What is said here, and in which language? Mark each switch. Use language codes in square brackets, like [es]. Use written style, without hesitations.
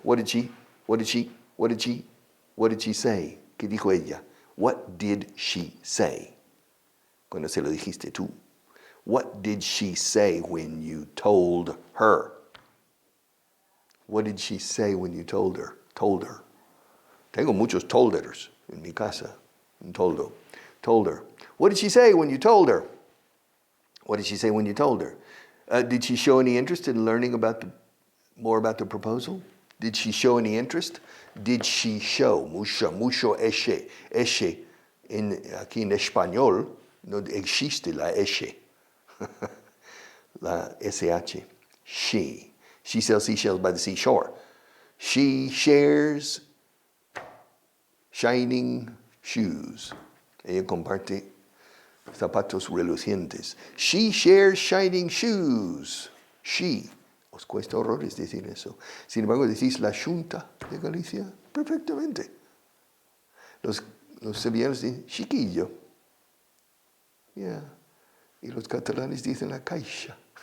[en] What did she say? [es] ¿Qué dijo ella? [en] What did she say? [es] Cuando se lo dijiste tú. [en] What did she say when you told her? What did she say when you told her? Told her. [es] Tengo muchos tolders en mi casa. Un toldo. [en] Told her. What did she say when you told her? What did she say when you told her? Did she show any interest in learning more about the proposal? Did she show any interest? Did she show? [es] Mucho eshe. Eshe. Aquí en español no existe la eshe. [en] La SH. She. She sells seashells by the seashore. She shares shining shoes. [es] Ella comparte zapatos relucientes. [en] She shares shining shoes. She. [es] Os cuesta horrores decir eso. Sin embargo, decís la Junta de Galicia perfectamente. Los sevillanos dicen chiquillo. Yeah. Y los catalanes dicen la caixa.